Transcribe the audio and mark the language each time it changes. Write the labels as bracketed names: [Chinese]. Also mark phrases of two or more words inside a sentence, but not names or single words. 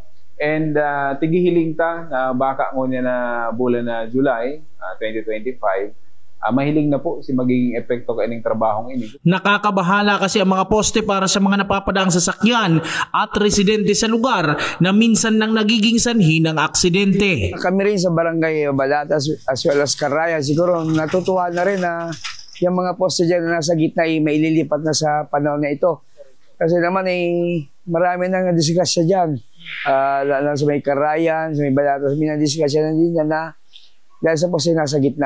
[Bikol] And tigihiling ta na baka ngunya na bulan na July 2025, mahiling na po si magiging epekto kaining trabahong ini. [Filipino] Nakakabahala kasi ang mga poste para sa mga napapadaang sasakyan at residente sa lugar na minsan nang nagiging sanhi ng aksidente. Kami rin sa Barangay Balatas [English] as well as [Filipino] Karaya, siguro natutuwa na rin na yung mga poste dyan na nasa gitna ay maililipat na sa panahon na ito. Kasi naman marami nang nadiskusya dyan. Lalo sa may Karayan, sa may Balatas, may nadiskusya na din na dahil sa poste nasa gitna.